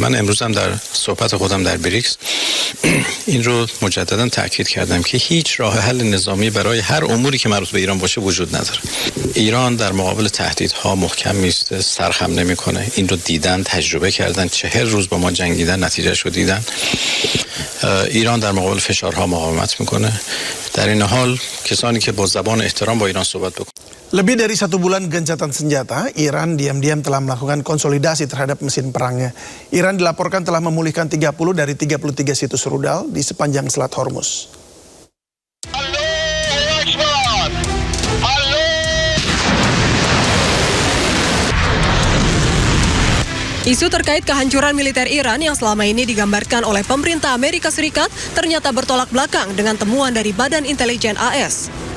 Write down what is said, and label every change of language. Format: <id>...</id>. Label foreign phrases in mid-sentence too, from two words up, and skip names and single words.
<fa>من امروز هم در صحبت خودم در بریکس این رو مجددا تاکید کردم که هیچ راه حل نظامی برای هر اموری که مربوط به ایران باشه وجود نداره. ایران در مقابل تهدیدها محکم میسته، سرخم نمیکنه. این رو دیدن، تجربه کردن، 40 روز با ما جنگیدن، نتیجهش رو دیدن. ایران در مقابل فشارها مقاومت میکنه. در این حال کسانی که با زبان احترام با ایران صحبت بکنن.</fa> <id>Lebih dari 1 bulan gencatan senjata, Iran diam-diam telah melakukan konsolidasi terhadap mesin perangnya. Iran dilaporkan telah memulihkan 30 dari 33 situs rudal di sepanjang Selat Hormuz. Isu terkait kehancuran militer Iran yang selama ini digambarkan oleh pemerintah Amerika Serikat ternyata bertolak belakang dengan temuan dari Badan Intelijen AS.</id>